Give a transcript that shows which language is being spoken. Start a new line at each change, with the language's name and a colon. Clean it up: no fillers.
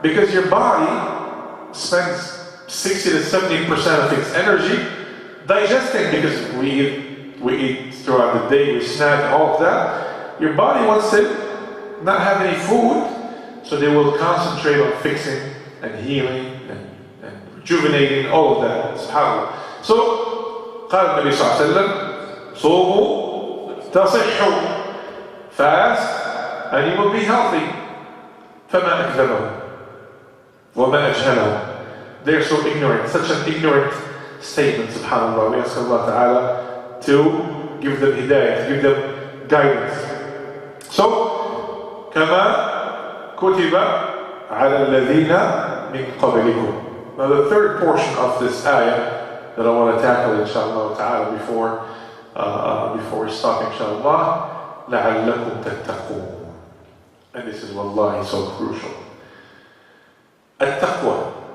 English: Because your body spends 60 to 70% of its energy digesting, because we eat throughout the day, we snack, all of that. Your body wants to not have any food, so they will concentrate on fixing and healing and rejuvenating, all of that. SubhanAllah.
Arabic: So, قال النبي صلى الله عليه وسلم صوموا تصحوا,
English: fast and you will be healthy.
Arabic: فما أكذبهم وما أجهلهم.
English: They're so ignorant, such an ignorant statement, subhanAllah. We ask Allah Ta'ala to give them hidayah, to give them guidance.
Arabic: So, كما كتب على الذين من قبلكم.
English: Now the third portion of this ayah that I want to tackle, inshallah Ta'ala, before we stop, inshallah,
Arabic: لعلكم تتقون.
English: And this is wallahi so crucial. At-taqwa.